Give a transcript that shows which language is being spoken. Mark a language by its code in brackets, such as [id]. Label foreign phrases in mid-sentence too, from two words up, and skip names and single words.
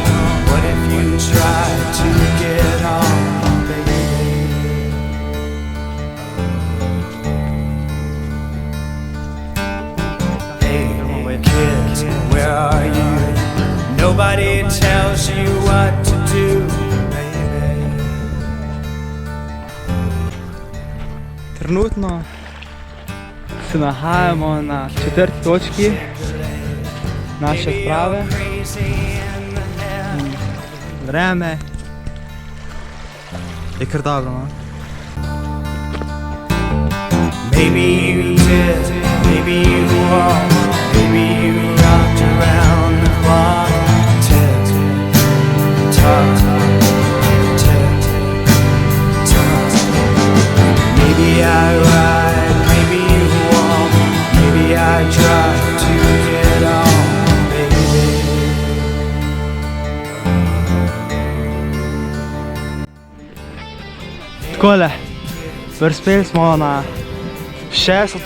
[en] What if you tried to get on, baby? Hey, kids, where are you? Nobody tells you what to do, baby. [sl] Trenutno se nahajamo na 4. točki naše odprave. Vreme je kar dobro, no? [en] Maybe you did, maybe you walked, maybe you rocked around the clock. Tick, tock, tick, tock. Maybe I ride, maybe you walk, maybe I try to get on, baby. [sl] Takole, prispeli smo na 6.